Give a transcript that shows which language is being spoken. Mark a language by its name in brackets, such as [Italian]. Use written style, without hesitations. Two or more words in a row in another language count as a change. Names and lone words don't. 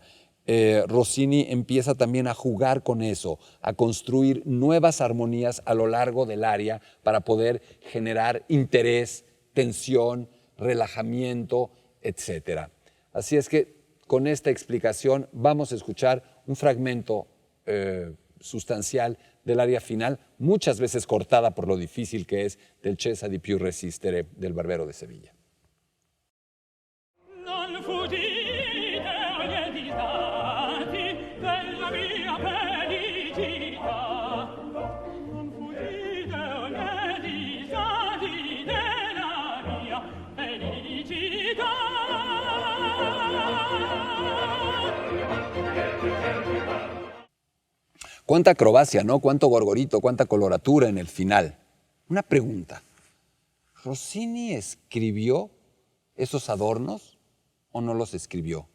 [Spanish] Rossini empieza también a jugar con eso, a construir nuevas armonías a lo largo del aria para poder generar interés, tensión, relajamiento, etc. Así es que con esta explicación vamos a escuchar un fragmento sustancial del aria final, muchas veces cortada por lo difícil que es del Cesa di più resistere del Barbero de Sevilla. [Italian] Non fuggite, o lietitati, della mia felicità. Non fuggite, o lietitati, della mia felicità. [Spanish] Cuánta acrobacia, ¿no? Cuánto gorgorito, cuánta coloratura en el final. Una pregunta. ¿Rossini escribió esos adornos o no los escribió?